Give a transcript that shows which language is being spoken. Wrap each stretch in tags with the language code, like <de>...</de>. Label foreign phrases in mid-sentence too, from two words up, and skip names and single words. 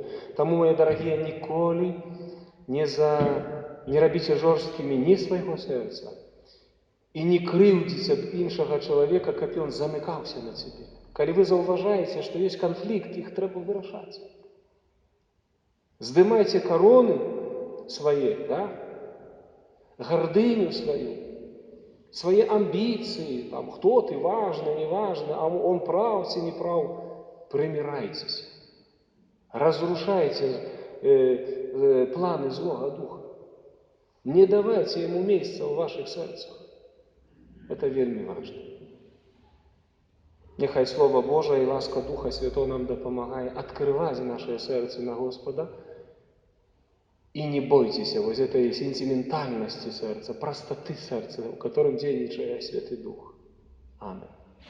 <be>Таму, мае дарагія, ніколі не рабіце жорсткімі ні свайго сэрца і не крыўдзіце ад іншага чалавека, каб ён замыкаўся на цябе. Калі вы заўважаеце, што ёсць канфлікт, іх трэба вырашаць. Здымайце кароны свае, да? Гардыню сваю, свае амбіцыі, там, хто ты, важны, не важны,</be> <ru>а он прав</ru> <be>ці не прав, прымірайцеся. Разрушайце планы злога духа.</be> <ru>Не давайте ему</ru> <be>месца ў</be> <ru>ваших сэрцах.</ru> <be>Это вельмі важна. Няхай Слова Божае і ласка Духа Святого нам дапамагае адкрываць нашае сэрцы на Господа.</be> <ru>И не бойтесь вот этой сентиментальности сердца, простоты сердца, в котором действует Святый Дух. Аминь.</ru>